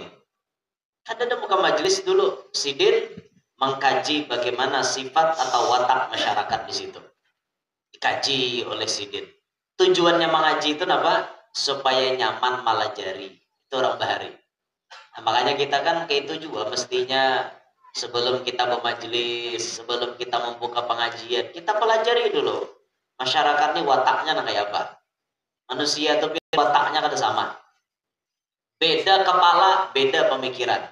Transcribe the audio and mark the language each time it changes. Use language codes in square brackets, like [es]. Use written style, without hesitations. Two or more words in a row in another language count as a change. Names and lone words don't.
[bjn] Kadada buka majelis dulu, sidin mengkaji bagaimana sifat atau watak masyarakat di situ. Dikaji oleh sidin. Tujuannya mengaji itu apa? Supaya nyaman malajari. [id] Itu orang Bahari. Nah, makanya kita kan kayak itu juga mestinya sebelum kita bermajelis, sebelum kita membuka pengajian, kita pelajari dulu. [bjn] Masyarakat ini wataknya kayak apa? Manusia itu wataknya kada sama. [id] Beda kepala, beda pemikiran.